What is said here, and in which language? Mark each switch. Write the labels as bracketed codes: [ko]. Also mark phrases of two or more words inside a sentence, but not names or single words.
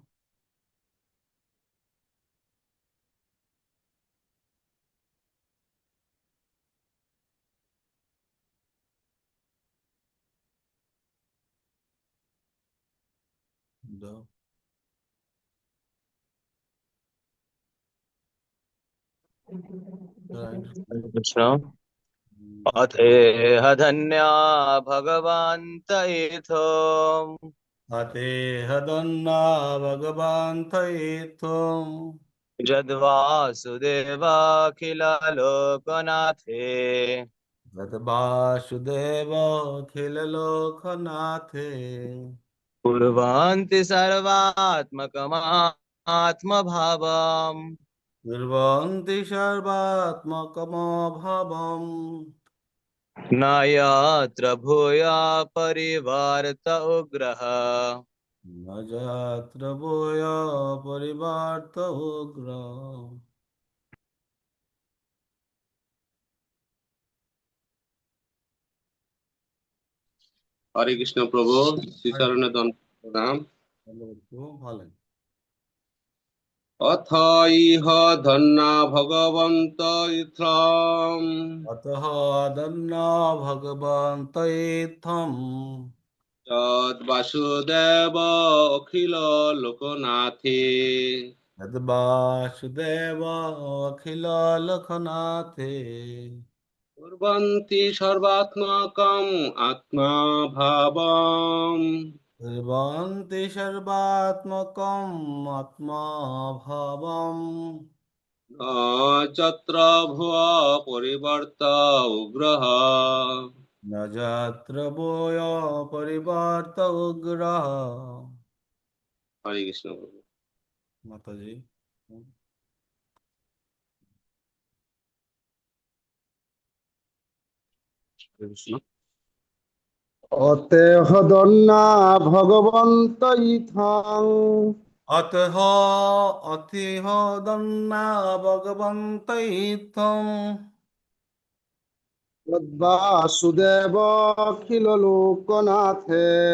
[sa] দ- कृष्ण। द- अथेह धन्या भगवन्त इथो, हतेह दन्ना भगवान्त इत्थम्, यद्वासुदेवाखिललोकनाथे, तत् वासुदेव अखिललोकनाथे, कुर्वन्ति सर्वात्मकमात्मभावम्, कुर्वन्ति सर्वात्मकमभावम्, न यत्र भूया परिवर्त उग्रः, ন যত্র ভূয় পরিবর্ত উগ্র। [bn] হরে কৃষ্ণ প্রভু, শ্রীচরণে দণ্ড প্রণাম। ভালো। [sa] অথ ইহ ধন্যা ভগবন্ত ইত্থম অতঃ দন্ন ভগবন্ত ইত্থম যদ বাসুদেব অখিল লোকনাথে যদ্বাসুদেব অখিল লোকনাথে কুর্বন্তি সর্বাত্মকম আত্মা ভাবম কুর্বন্তি সর্বাত্মকম আত্মভাবম ন যত্র ভুব পরিবর্ত উগ্রহ। ন যত্র ভূয় পরিবর্ত উগ্রঃ। [bn] হরে কৃষ্ণ প্রভু। মাতাজি। হরে কৃষ্ণ। [sa] অতেহ দন্না ভগবন্ত ইথং অতঃ অতিহ দন্না ভগবন্ত ইত্থম তদ্বাসুদেব অখিল লোকনাথে